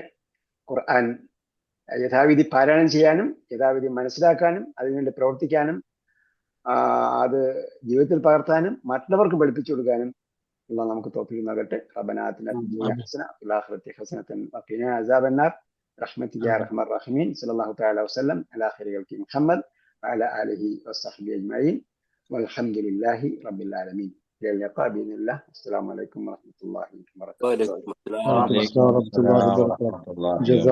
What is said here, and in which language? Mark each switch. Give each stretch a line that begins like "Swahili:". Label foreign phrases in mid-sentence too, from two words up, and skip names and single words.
Malayalam: ഖുർആൻ യഥാവിധി പാരായണം ചെയ്യാനും യഥാവിധി മനസ്സിലാക്കാനും അതിനുവേണ്ടി പ്രവർത്തിക്കാനും അത് ജീവിതത്തിൽ പകർത്താനും മറ്റുള്ളവർക്ക് പഠിപ്പിച്ചു കൊടുക്കാനും അള്ളാഹു നമുക്ക് തൗഫീഖ് നൽകട്ടെ.
Arabic: ربنا آتنا في الدنيا حسنة وفي الآخرة حسنة وقنا عذاب النار برحمتك يا ارحم الراحمين. صلى الله تعالى وسلم على خير خلق محمد وعلى اله وصحبه اجمعين والحمد لله رب العالمين. الى اللقاء باذن الله. السلام عليكم ورحمه الله وبركاته. وعليكم السلام ورحمة الله وبركاته. جزاك